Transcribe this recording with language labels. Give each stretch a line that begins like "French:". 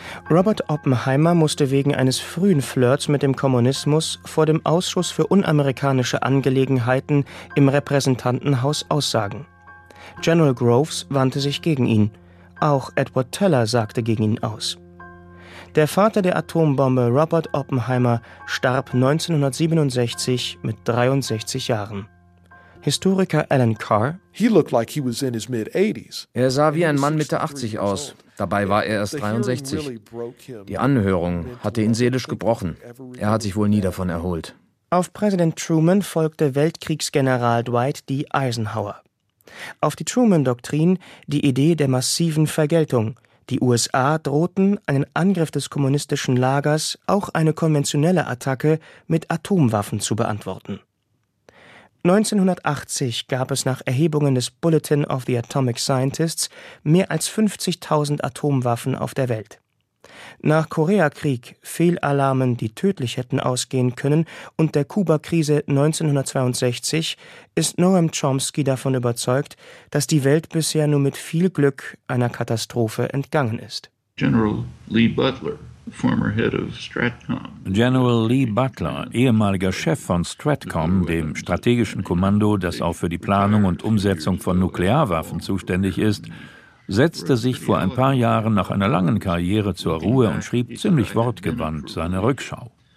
German: Robert Oppenheimer musste wegen eines frühen Flirts mit dem Kommunismus vor dem Ausschuss für unamerikanische Angelegenheiten im Repräsentantenhaus aussagen. General Groves wandte sich gegen ihn. Auch Edward Teller sagte gegen ihn aus. Der Vater der Atombombe, Robert Oppenheimer, starb 1967 mit 63 Jahren. Historiker Alan Carr:
English: He looked like he was in his mid-80s.
German: Er sah wie ein Mann Mitte 80 aus. Dabei war er erst 63. Die Anhörung hatte ihn seelisch gebrochen. Er hat sich wohl nie davon erholt. Auf Präsident Truman folgte Weltkriegsgeneral Dwight D. Eisenhower. Auf die Truman-Doktrin die Idee der massiven Vergeltung. Die USA drohten, einen Angriff des kommunistischen Lagers, auch eine konventionelle Attacke, mit Atomwaffen zu beantworten. 1980 gab es nach Erhebungen des Bulletin of the Atomic Scientists mehr als 50.000 Atomwaffen auf der Welt. Nach Koreakrieg, Fehlalarmen, die tödlich hätten ausgehen können, und der Kuba-Krise 1962 ist Noam Chomsky davon überzeugt, dass die Welt bisher nur mit viel Glück einer Katastrophe entgangen ist.
English: General Lee Butler, former head of Stratcom.
German: General Lee Butler, ehemaliger Chef von Stratcom, dem strategischen Kommando, das auch für die Planung und Umsetzung von Nuklearwaffen zuständig ist, setzte sich vor ein paar Jahren nach einer langen Karriere zur Ruhe und schrieb ziemlich wortgewandt seine Rückschau.